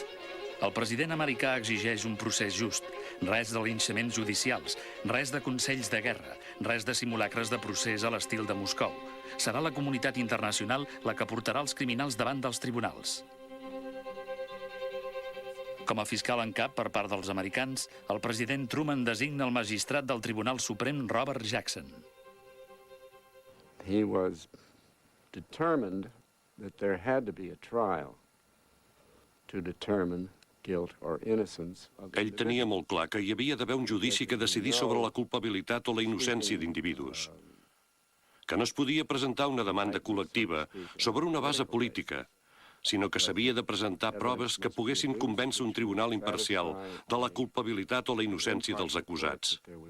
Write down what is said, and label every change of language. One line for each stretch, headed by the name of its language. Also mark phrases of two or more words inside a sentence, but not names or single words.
Catalan: El president americà exigeix un procés just, res de linxaments judicials, res de consells de guerra, res de simulacres de procés a l'estil de Moscou. Serà la comunitat internacional la que portarà els criminals davant dels tribunals. Com a fiscal en cap per part dels americans, el president Truman designa el magistrat del Tribunal Suprem Robert Jackson.
English: He was determined that there had to be a trial to determine
Catalan: ell tenia molt clar que hi havia d'haver un judici que decidís sobre la culpabilitat o la innocència d'individus, que no es podia presentar una demanda col·lectiva sobre una base política, sinó que s'havia de presentar proves que poguessin convèncer un tribunal imparcial de la culpabilitat o la innocència dels acusats.